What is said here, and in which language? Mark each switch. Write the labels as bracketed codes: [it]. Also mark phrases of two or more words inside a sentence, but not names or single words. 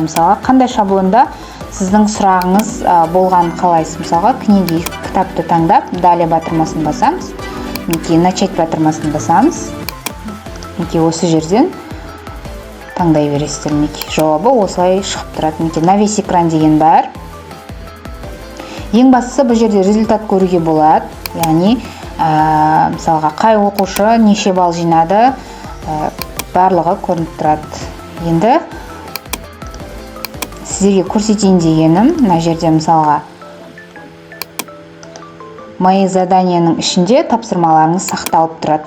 [kk] Мысалға, қандай шаблонда сіздің сұрағыңыз болғанын қалайсыз. Мысалға, книги, кітапты таңдап, далее батырмасын басамыз. Мінекей начать батырмасын басамыз. Мінекей осы жерден таңдай бересіздер. Мінекей жауабы осылай шығып тұрады. Мінекей [ru] на весь экран [kk] деген бар. Ең бастысы бұл жерде результат көруге болады. Яғни, мысалға, қай оқушы неше балл жинады, барлығы көрініп тұрады. Енді сіздерге көрсетейін дегенім, мына жерде мысалға, [ru] мои заданиенің [kk] ішінде тапсырмаларыңыз сақталып тұрады.